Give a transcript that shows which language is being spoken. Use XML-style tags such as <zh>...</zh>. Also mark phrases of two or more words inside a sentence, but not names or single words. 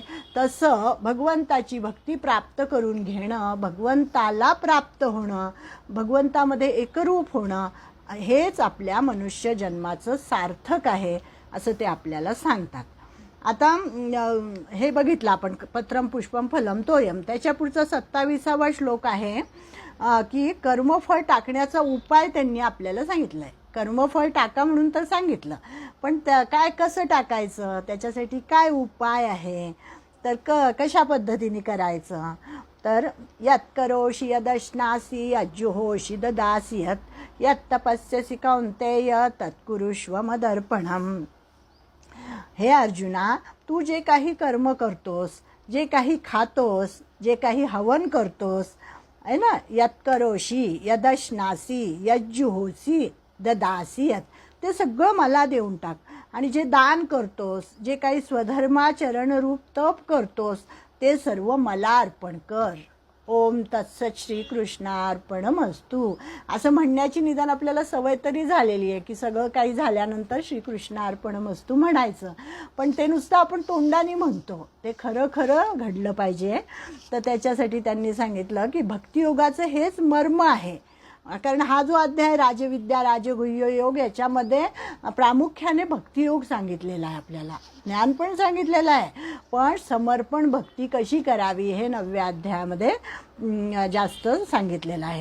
<mr>तसं भगवंताची भक्ती प्राप्त करून घेणं, भगवंताला प्राप्त होणं, भगवंतामध्ये एकरूप होणं हेच आपल्या मनुष्य जन्माचं सार्थक आहे असं ते आपल्याला सांगतात. आता हे बघितलं आपण</mr> <sa>पत्रम पुष्पम फलम तोयम.</sa> <mr>त्याच्या पुढचा 27वा श्लोक आहे की कर्मफळ टाकण्याचा उपाय त्यांनी आपल्याला सांगितलं आहे. कर्मफळ टाका म्हणून तर सांगितलं, पण काय कसं टाकायचं, त्याच्यासाठी काय उपाय आहे, तर कशा पद्धतीने करायचं, तर</mr> <sa>यत् करोषि यदश्नासी यज्जुहोषि ददासि यत् तपस्यसि कौन्तेय तत्कुरुष्व मदर्पणम.</sa> <mr>हे अर्जुना, तू जे काही कर्म करतोस, जे काही खातोस, जे काही हवन करतोस आहे ना,</mr> <sa>यत् करोषि यदश्नासी यज्जुहोषि ददासि</sa> <mr>ते सगळं मला देऊन टाक. आणि जे दान करतोस, जे काही स्वधर्माचरणरूप तप करतोस, ते सर्व मला अर्पण कर.</mr> <sa>ओम तत्सत श्रीकृष्णार्पणमस्तु</sa> <mr>असं म्हणण्याची निदान आपल्याला सवय तरी झालेली आहे की सगळं काही झाल्यानंतर श्रीकृष्णार्पणमस्तु म्हणायचं, पण ते नुसतं आपण तोंडाने म्हणतो, ते खरं खरं घडलं पाहिजे. तर त्याच्यासाठी त्यांनी सांगितलं की भक्तियोगाचं हेच मर्म आहे. कारण हा जो अध्याय राजविद्या राजगुह्य योग याच्यामध्ये प्रामुख्याने भक्तियोग सांगितलेला आहे, आपल्याला ज्ञान पण सांगितलेलं आहे, पण समर्पण भक्ती कशी करावी हे 9व्या अध्यायामध्ये जास्त सांगितलेलं आहे.</mr>